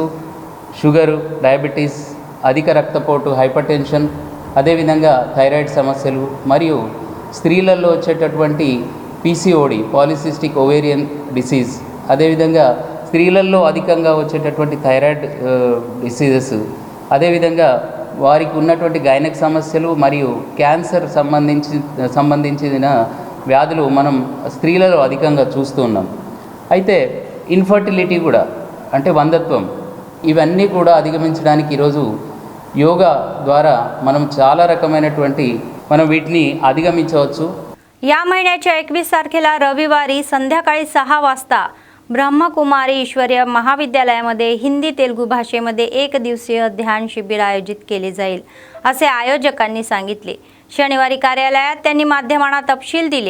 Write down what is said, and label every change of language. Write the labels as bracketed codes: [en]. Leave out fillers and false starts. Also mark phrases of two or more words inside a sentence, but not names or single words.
[te] షుగరు, డయాబెటీస్, అధిక రక్తపోటు, [en] hyper tension, [te] అదేవిధంగా థైరాయిడ్ సమస్యలు మరియు స్త్రీలలో వచ్చేటటువంటి పీసీఓడి, [en] polycystic ovarian disease, [te] అదేవిధంగా స్త్రీలలో అధికంగా వచ్చేటటువంటి [en] thyroid diseases, [te] అదేవిధంగా వారికి ఉన్నటువంటి గైనక్ సమస్యలు మరియు క్యాన్సర్ సంబంధించిన వ్యాధులు మనం స్త్రీలలో అధికంగా చూస్తూ ఉన్నాం. అయితే ఇన్ఫర్టిలిటీ కూడా, అంటే వంధత్వం, ఇవన్నీ కూడా अधिगमिंచడానికి ఈరోజు యోగా ద్వారా మనం చాలా రకమైనటువంటి మనం వీటిని అధిగమించవచ్చు. [mr] या महिन्याच्या 21 तारखेला रविवारी संध्याकाळी 6 वाजता ब्रह्मकुमारी ईश्वरीय महाविद्यालयामध्ये हिंदी तेलुगू भाषेमध्ये 1 दिवसीय ध्यान शिबिर आयोजित केले जाईल असे आयोजकांनी सांगितले. शनिवारी कार्यालयात त्यांनी माध्यमांना तपशील दिले.